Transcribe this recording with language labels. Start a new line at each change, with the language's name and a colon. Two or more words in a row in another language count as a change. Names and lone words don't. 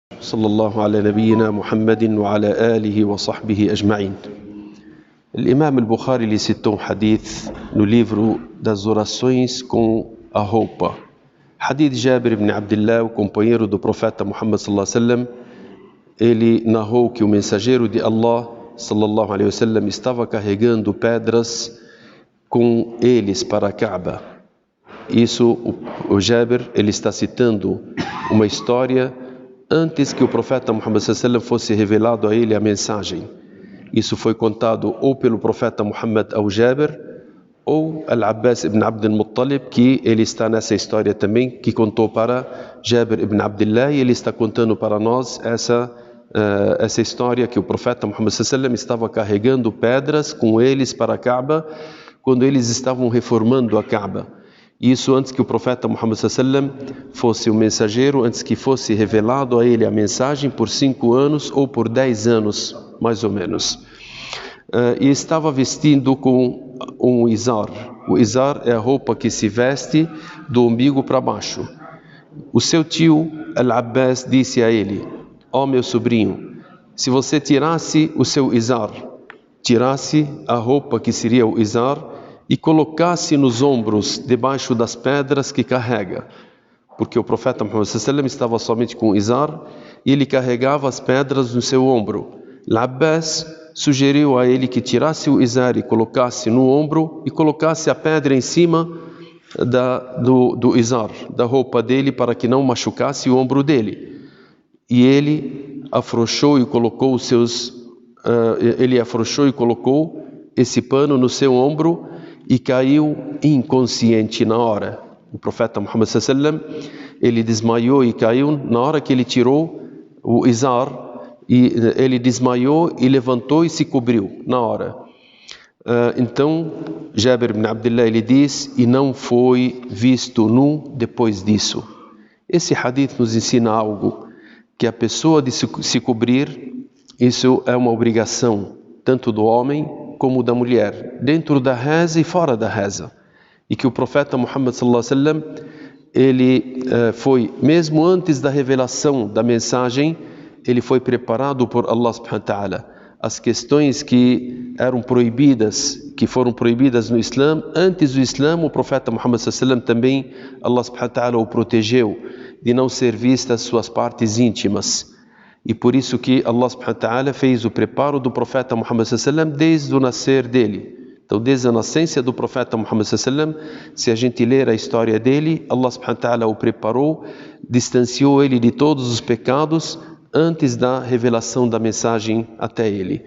Arabic: صلى الله على نبينا محمد وعلى آله وصحبه أجمعين.
Portuguese: Imam al-Bukhari lhe citou um hadith no livro das orações com a roupa. Hadith Jabir ibn Abdullah, o companheiro do profeta Muhammad
Arabic: صلى الله عليه وسلم,
Portuguese: ele narrou que o mensageiro de Allah
Arabic: صلى الله عليه وسلم
Portuguese: estava carregando pedras com eles para a Kaaba. Isso, o Jabir, ele está citando uma história antes que o profeta Muhammad
Arabic: صلى الله عليه وسلم
Portuguese: fosse revelado a ele a mensagem. Isso foi contado ou pelo profeta Muhammad ao Jabir, ou Al-Abbas ibn Abd al-Muttalib, que ele está nessa história também, que contou para Jabir ibn Abdullah, e ele está contando para nós essa história que o profeta Muhammad
Arabic: صلى الله عليه وسلم
Portuguese: estava carregando pedras com eles para a Kaaba, quando eles estavam reformando a Kaaba. Isso antes que o profeta Muhammad
Arabic: صلى الله عليه وسلم
Portuguese: fosse o mensageiro, antes que fosse revelado a ele a mensagem por 5 anos ou por 10 anos, mais ou menos. E estava vestindo com um izar. O izar é a roupa que se veste do umbigo para baixo. O seu tio, Al-Abbas, disse a ele: ó meu sobrinho, se você tirasse o seu izar, tirasse a roupa que seria o izar e colocasse nos ombros, debaixo das pedras que carrega. Porque o profeta Muhammad
Arabic: صلى الله عليه وسلم
Portuguese: estava somente com o izar e ele carregava as pedras no seu ombro. Al-Abbas sugeriu a ele que tirasse o izar e colocasse no ombro e colocasse a pedra em cima do izar, da roupa dele, para que não machucasse o ombro dele. E ele afrouxou e colocou esse pano no seu ombro e caiu inconsciente na hora. O profeta Muhammad
Arabic: صلى الله عليه وسلم,
Portuguese: ele desmaiou e caiu na hora que ele tirou o izar, e ele desmaiou e levantou e se cobriu na hora. Então Jabir ibn Abdullah, ele diz, e não foi visto nu depois disso. Esse hadith nos ensina algo, que a pessoa de se cobrir, isso é uma obrigação tanto do homem como da mulher, dentro da reza e fora da reza. E que o profeta Muhammad
Arabic: صلى الله عليه وسلم,
Portuguese: ele foi, mesmo antes da revelação da mensagem, ele foi preparado por
Arabic: الله سبحانه وتعالى.
Portuguese: As questões que eram proibidas, que foram proibidas no Islã, antes do Islã, o profeta Muhammad
Arabic: صلى الله عليه وسلم
Portuguese: também,
Arabic: الله سبحانه وتعالى
Portuguese: o protegeu de não ser vistas suas partes íntimas. E por isso que
Arabic: الله سبحانه وتعالى
Portuguese: fez o preparo do profeta Muhammad
Arabic: صلى الله عليه وسلم
Portuguese: desde o nascer dele. Então, desde a nascença do profeta Muhammad
Arabic: صلى الله عليه وسلم,
Portuguese: se a gente ler a história dele,
Arabic: الله سبحانه وتعالى
Portuguese: o preparou, distanciou ele de todos os pecados antes da revelação da mensagem até ele.